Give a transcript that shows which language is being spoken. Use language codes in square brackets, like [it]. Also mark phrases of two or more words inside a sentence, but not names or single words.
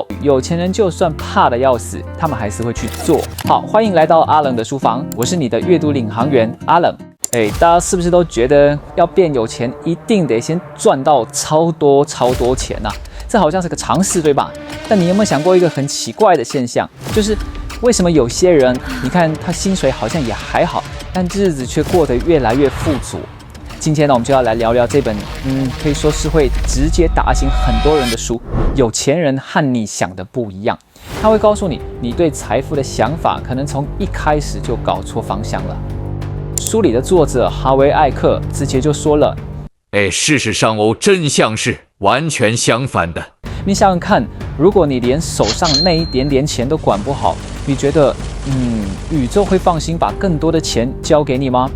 [zh] 有錢人就算怕得要死，他們還是會去做。好，歡迎來到阿冷的書房，我是你的閱讀領航員阿冷。大家是不是都覺得要變有錢，一定得先賺到超多錢啊？這好像是個常識，對吧？但你有沒有想過一個很奇怪的現象，就是為什麼有些人，你看他薪水好像也還好，但日子卻過得越來越富足？今天呢，我們就要來聊聊這本可以說是會直接打醒很多人的書《有錢人和你想的不一樣》。他會告訴你，你對財富的想法可能從一開始就搞錯方向了。書裡的作者哈維·艾克直接就說了： 事實上真相是完全相反的。你想想看，如果你連手上那一點點錢都管不好，你覺得宇宙會放心把更多的錢交給你嗎？